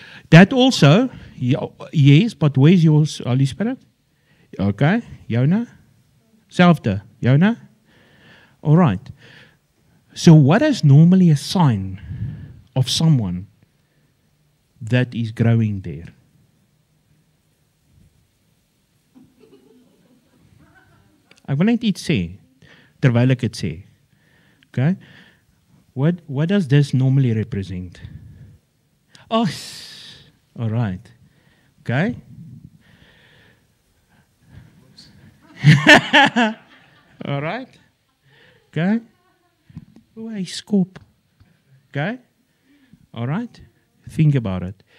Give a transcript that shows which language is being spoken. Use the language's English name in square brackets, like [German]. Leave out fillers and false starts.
[English] That also, yes, but where's your Holy Spirit? Okay, Jonah? [Afrikaans] Selfde, [English] Jonah? All right. So what is normally a sign of someone that is growing there? [Afrikaans] Ek wil net iets sê, terwyl ek dit sê. [English] Okay? What does this normally represent? Oh, all right. Okay? All right? Okay? Oh, [Afrikaans] hy skop. [English] Okay? All right? Think about it.